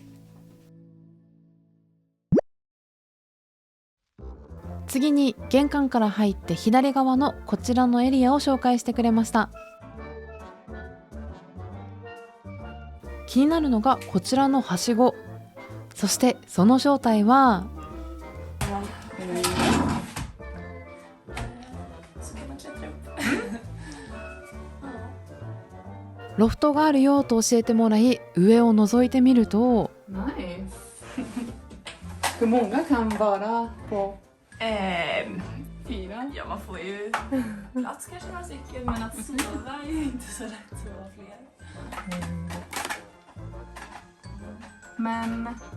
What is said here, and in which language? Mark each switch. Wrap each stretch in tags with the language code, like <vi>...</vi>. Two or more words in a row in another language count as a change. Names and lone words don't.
<ja>次に玄関から入って左側のこちらのエリアを紹介してくれました。気になるのがこちらのはしご、そしてその正体は</ja> <sv>Så kan man klättra upp.</sv> <ja>ロフトがあるよと教えてもらい、上を覗いてみると</ja> <sv>Nice. Hur många kan vara på? 4? Ja, man får ju plats kanske några stycken, men att sova är ju inte så lätt att vara fler. Men...</sv>